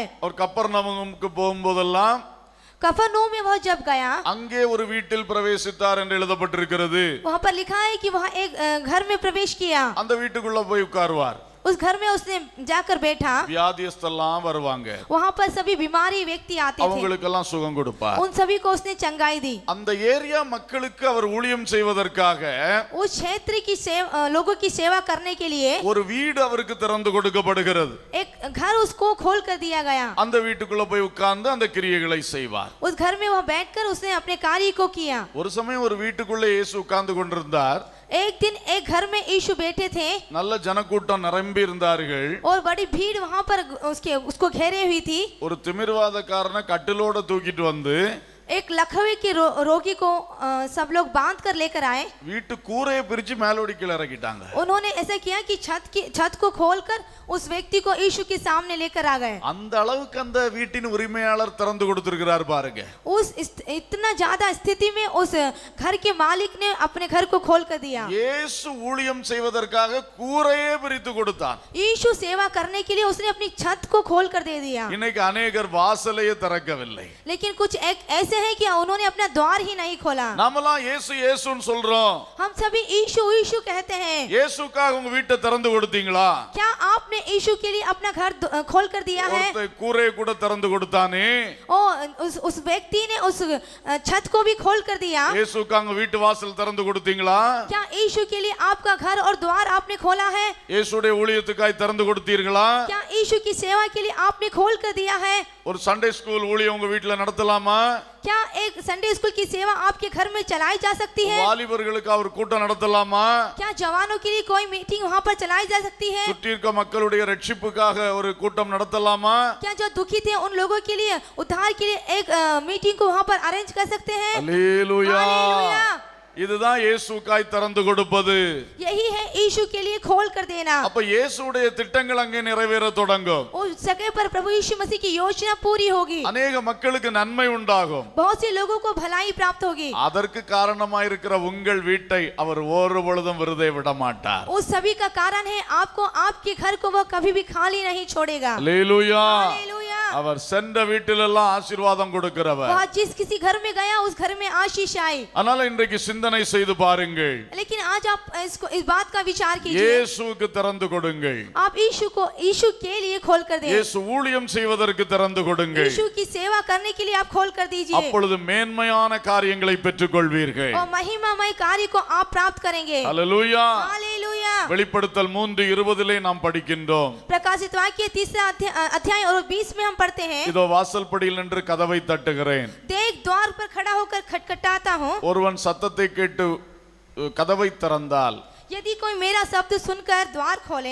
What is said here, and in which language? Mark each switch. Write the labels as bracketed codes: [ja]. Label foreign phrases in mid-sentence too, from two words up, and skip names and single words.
[ta] और கப்பர்நகமுக்கு போகும்போதெல்லாம் [hi] कफरनहूम में वह जब गया, [ta] அங்கே ஒரு வீட்டில் பிரவேசித்தார் என்று எழுதப்பட்டிருக்கிறது. [hi] वहाँ पर लिखा है कि वह एक घर में प्रवेश किया. [ta] அந்த வீட்டுக்குள்ள போய் உட்காருவார். [hi] उस घर में उसने जाकर बैठा. [ta] வியாதியஸ்தெல்லாம் வருவாங்க. [hi] वहाँ पर सभी बीमारी व्यक्ति आते थे. [ta] அவங்களுக்கெல்லாம் சுகம் கொடுப்பார். [hi] उन सभी को उसने चंगाई दी. [ta] அந்த ஏரியா மக்களுக்கு அவர் ஊழியம் செய்வதற்காக [hi] उस क्षेत्र की लोगों की सेवा करने के लिए [ta] ஒரு வீடு அவருக்கு திறந்து கொடுக்கப்படுகிறது. [hi] एक घर उसको खोल कर दिया गया. [ta] அந்த வீட்டுக்குள்ள போய் உட்கார்ந்து அந்த கிரியைகளை செய்வார். [hi] उस घर में वह बैठकर उसने अपने कार्य को किया. [ta] ஒரு சமயம் ஒரு வீட்டுக்குள்ள இயேசு உட்கார்ந்து கொண்டிருந்தார். [hi] एक दिन एक घर में यीशु बैठे थे [ta] நல்ல ஜனக்கூட்டம் நிரம்பி இருந்தார்கள். [hi] और बड़ी भीड़ वहां पर उसको घेरे हुई थी. [ta] ஒரு திமிர்வாதக்காரனை கட்டிலோட தூக்கிட்டு வந்து [hi] एक लकवे के रोगी को सब लोग बांध कर लेकर आए। [ta] வீட்டு கூரையை பிரிச்சு மேலோடி கீழே இறக்கிட்டாங்க. [hi] उन्होंने ऐसा किया कि छत को खोलकर उस व्यक्ति को यीशु के सामने लेकर आ गए। [ta] அந்த அளவுக்கு அந்த வீட்டின் உரிமையாளர் திறந்து கொடுத்திருக்கிறார் பாருங்க. [hi] इतना ज्यादा स्थिति में उस घर के मालिक ने अपने घर को खोल कर दिया। [ta] இயேசு ஊழியம் செய்வதற்காக கூரையே பிரித்து கொடுத்தான். [hi] यीशु सेवा करने के लिए उसने अपनी छत को खोल कर दे दिया। [ta] இன்னைக்கு अनेகர் வாசலையே திறக்கவில்லை. [hi] लेकिन कुछ एक ऐसे हैं कि उन्होंने अपना द्वार ही नहीं खोला। [ta] நாமெல்லாம் இயேசு இயேசுன்னு சொல்றோம். [hi] हम सभी यीशु यीशु कहते हैं। [ta] இயேசுக்காக உங்க வீட்டை திறந்து கொடுத்தீங்களா? [hi] क्या आपने यीशु के लिए अपना घर खोल कर दिया है? [ta] கூரையை கூட திறந்து கொடுத்தானே, [hi] उस व्यक्ति ने उस छत को भी खोल कर दिया। [ta] இயேசுக்காக வீட்டு வாசல் திறந்து கொடுத்தீங்களா? [hi] क्या यीशु के लिए आपका घर और द्वार आपने खोला है? [ta] இயேசுடைய ஊழியத்துக்காய் திறந்து கொடுத்தீர்களா? [hi] क्या यीशु की सेवा के लिए आपने खोल कर दिया है? [ta] ஒரு [en] Sunday school [ta] ஊழியம் உங்க வீட்ல நடத்தலாமா? [hi] क्या एक [en] Sunday school [hi] की सेवा आपके घर में चलाई जा सकती है? [ta] வாலிபர்களுக்கு ஒரு கூட்டம் நடத்தலாமா? [hi] क्या जवानों के लिए कोई मीटिंग वहां पर चलाई जा सकती है? [ta] சுற்றி இருக்க மக்களுடைய ரட்சிப்புக்காக ஒரு கூட்டம் நடத்தலாமா? [hi] क्या जो दुखी थे उन लोगों के लिए उद्धार के लिए एक मीटिंग को वहां पर अरेंज कर सकते हैं? हालेलुया। हालेलुया। [ta] இதுதான் இயேசுக்காய் திறந்து கொடுப்பது. [hi] यही है यीशु के लिए खोल कर देना। [ta] அப்ப இயேசுடைய திட்டங்கள் அங்கே நிறைவேற தொடங்கும். [hi] उस जगह पर प्रभु यीशु मसीह की योजना पूरी होगी। [ta] अनेक மக்களுக்கு நன்மை உண்டாகும். [hi] बहुत से लोगों को भलाई प्राप्त होगी। [ta] அதற்கு காரணமாய் இருக்கிற உங்கள் வீட்டை அவர் ஒரு பொழுதும் விருதை விட மாட்டார். [hi] उस सभी का कारण है आपको, आपके घर को वो कभी भी खाली नहीं छोड़ेगा। हालेलुया। हालेलुया। [ta] அவர் சென்ற வீட்டிலெல்லாம் ஆசீர்வாதம் கொடுக்கிறவர். [hi] वह जिस किसी घर में गया उस घर में आशीष आई। [ta] அதனால இன்றைக்கு சிந்தனை செய்து பாருங்கள். [hi] लेकिन आज आप इस बात का विचार कीजिए। [ta] இயேசுவுக்கு திறந்து கொடுங்கள். [hi] आप यीशु के लिए खोल कर दें। [ta] இயேசு ஊழியம் செய்வதற்கு திறந்து கொடுங்கள். [hi] यीशु की सेवा करने के लिए आप खोल कर दीजिए। [ta] அப்பொழுது மேன்மையான காரியங்களை பெற்றுக்கொள்வீர்கள். [hi] और महिमामय कार्य को आप प्राप्त करेंगे। हालेलुया। हालेलुया। [ta] வெளிப்படுத்தல் 3:20 நாம் படிக்கின்றோம். [hi] प्रकाशित वाक्य 3 अध्याय और 20 में हम पढ़ते हैं। [ta] இதோ வாசல்படியில் நின்று கதவை தட்டுகிறேன். [hi] देख द्वार पर खड़ा होकर खटखटाता हूँ। [ta] ஒருவன் சத்தத்தை கேட்டு கதவை திறந்தால் [hi] यदि कोई मेरा शब्द सुनकर द्वार खोले